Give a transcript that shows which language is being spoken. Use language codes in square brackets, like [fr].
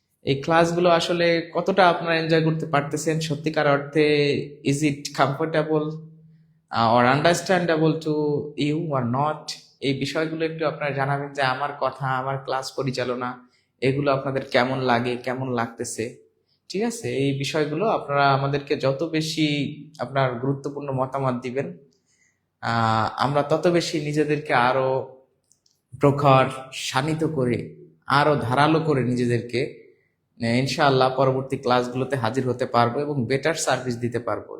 [bn] এই ক্লাসগুলো আসলে কতটা আপনারা এনজয় করতে পারতেছেন সত্যিকার অর্থে। [en] Is it comfortable or understandable to you or not? [bn] এই বিষয়গুলো একটু আপনারা জানাবেন যে আমার কথা, আমার ক্লাস পরিচালনা, এগুলো আপনাদের কেমন লাগে, কেমন লাগতেছে। ঠিক আছে, এই বিষয়গুলো আপনারা আমাদেরকে যত বেশি আপনার গুরুত্বপূর্ণ মতামত দিবেন, আমরা তত বেশি নিজেদেরকে আরো প্রখর, শানিত করে, আরো ধারালো করে নিজেদেরকে ইনশাআল্লাহ পরবর্তী ক্লাসগুলোতে হাজির হতে পারবো এবং বেটার সার্ভিস দিতে পারবো।